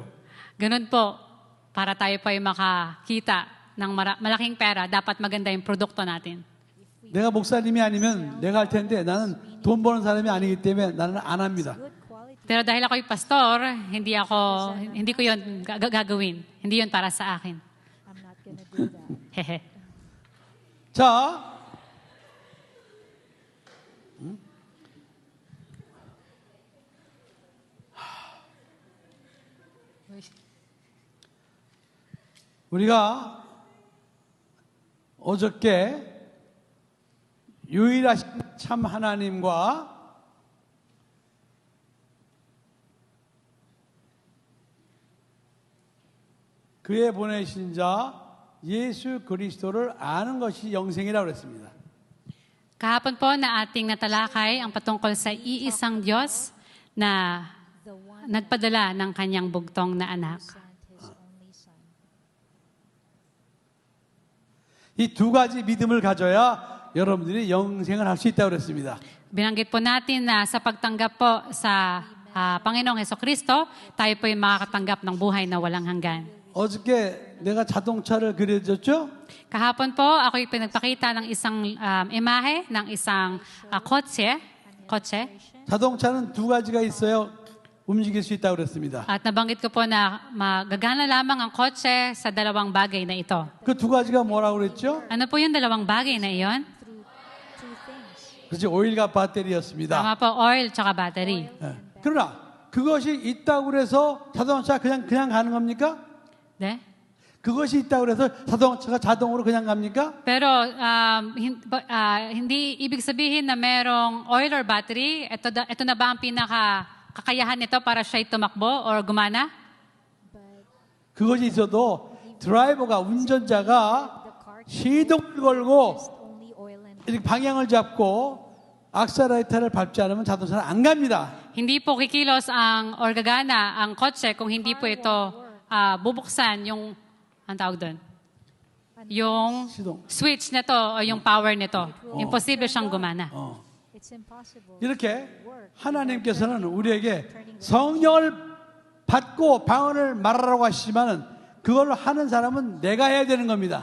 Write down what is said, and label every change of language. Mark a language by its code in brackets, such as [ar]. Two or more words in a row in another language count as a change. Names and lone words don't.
[tl] Ganun po, para tayo po ay makakita ng malaking pera, dapat maganda yung produkto natin. [ko] 내가 목사님이 아니면 내가 할 텐데 나는 돈 버는 사람이 아니기 때문에 나는 안 합니다. [en] Good quality. [tl] Pero dahil ako'y pastor, hindi ko yun gagawin. Hindi yun para sa akin. [en] I'm not gonna do that. Hehe. [ko] 자, 우리가 어저께 유일하신 참 하나님과 그의 보내신 자 예수 그리스도를 아는 것이 영생이라고 그랬습니다. [tl] Kahapon po na ating natalakay ang patungkol sa iisang Diyos na [en] The one [tl] nagpadala ng kanyang bugtong na anak. [en] sent his only son. [ko] 이 두 가지 믿음을 가져야 여러분들이 영생을 할 수 있다고 그랬습니다. [tl] Binanggit po natin na sa pagtanggap po sa Panginoong Hesukristo, tayo po ay makakatanggap ng buhay na walang hanggan. [ko] 어저께 내가 자동차를 그려줬죠? [tl] Kahapon po, ako'y pinagpakita ng isang imahe ng isang kotse. [ko] 자동차는 두 가지가 있어요. 움직일 수 있다고 그랬습니다. [tl] At nabanggit ko po na magagana lamang ang kotse sa dalawang bagay na ito. [ko] 그 두 가지가 뭐라고 그랬죠? [tl] Ano po yung dalawang bagay na iyon? [en] Through two things. [ko] 그렇지, 오일과 배터리였습니다. [tl] Tama po, oil tsaka battery. [ko] 예. 그러나 그것이 있다고 그래서 자동차 그냥 가는 겁니까? De? 그것이 있다고 그래서 자동차가 자동으로 그냥 갑니까? [tl] Pero hindi ibig sabihin na merong [en] oil or battery. [tl] Ito na ba ang kakayahan nito para siya'y tumakbo or gumana? [en] But [ko] 그것이 있어도 드라이버가 운전자가 [en] the car [ko] 시동을 걸고 [en] just only oil and [ko] 이렇게 방향을 잡고 악셀레이터를 밟지 않으면 자동차는 안 갑니다. [tl] Hindi po kikilos or gagana ang kotse kung hindi po ito bubuksan yung, ang tawag doon? Yung [ko] 시동. [tl] switch nito o yung power nito. Imposible siyang gumana. [en] it's impossible. [ko] 이렇게 하나님께서는 우리에게 성령을 받고 방언을 말하라고 하시지만은 그걸 하는 사람은 내가 해야 되는 겁니다.